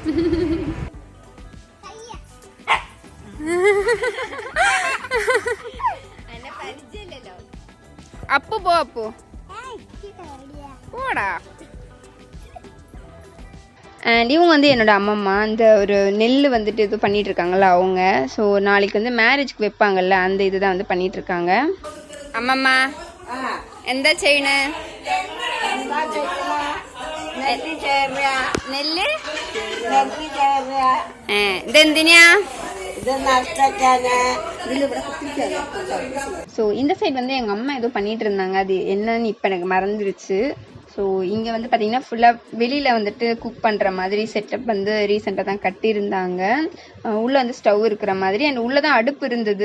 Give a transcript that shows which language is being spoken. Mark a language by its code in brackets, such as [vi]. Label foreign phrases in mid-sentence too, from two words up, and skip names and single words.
[ta] அப்போ போ, அப்போ போடா. அண்ட் இவங்க வந்து என்னோட அம்மம்மா, அந்த ஒரு நெல் வந்துட்டு இது பண்ணிட்டு இருக்காங்கல்ல அவங்க. ஸோ நாளைக்கு வந்து மேரேஜ்க்கு வைப்பாங்கல்ல, அந்த இதுதான் வந்து பண்ணிட்டு இருக்காங்க. [ml] அம்மம்மா എന്താ ചെയ്യണേ? നെല്ല് ഇതെന്തിനാ? [ta] ஸோ இந்த சைட் வந்து எங்கள் அம்மா ஏதோ பண்ணிட்டு இருந்தாங்க, அது என்னன்னு இப்போ எனக்கு மறந்துருச்சு. ஸோ இங்கே வந்து பார்த்தீங்கன்னா ஃபுல்லாக வெளியில் வந்துட்டு குக் பண்ணுற மாதிரி செட்டப் வந்து ரீசெண்டாக தான் கட்டியிருந்தாங்க. உள்ளே வந்து ஸ்டவ் இருக்கிற மாதிரி, அண்ட் உள்ளே தான் அடுப்பு இருந்தது.